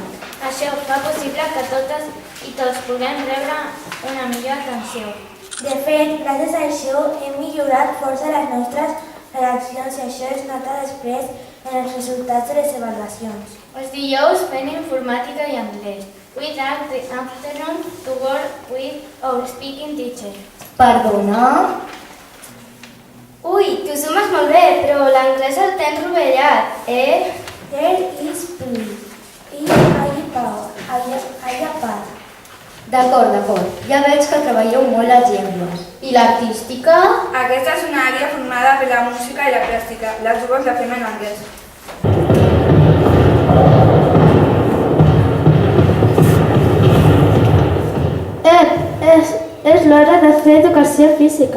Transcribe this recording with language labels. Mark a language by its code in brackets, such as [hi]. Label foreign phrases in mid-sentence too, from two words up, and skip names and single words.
[ca] Això fa possible que totes i tots puguem rebre una millor atenció. De fet, gràcies a això hem millorat força les nostres redaccions i això es nota després en els resultats de les avaluacions. Els dijous fem informàtica i anglès. [en] We have the afternoon to work with our speaking teacher. [ca] Perdona? Ui, tu sumes molt bé, però l'anglès el tens rovellat, eh? [en] There is please. [ca] I part. D'acord. Ja veig que treballeu molt les llengües. I l'artística? Aquesta és una àrea formada per la música i la plàstica. Les dues la fem en anglès. És l'hora de fer educació física.